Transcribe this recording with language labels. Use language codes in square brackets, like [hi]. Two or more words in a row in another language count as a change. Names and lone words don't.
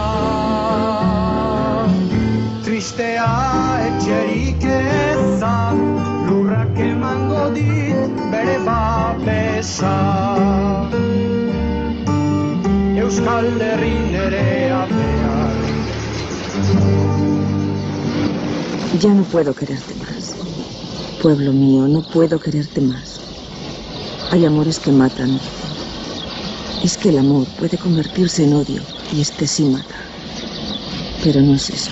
[eu] Tristea etxerik eza, lurrak emango dit bere babesa. Euskal Herri nerea behar. [es] Ya no puedo quererte más. Pueblo mío, no puedo quererte más. Hay amores que matan. Es que el amor puede convertirse en odio y este sí mata. Pero no es eso.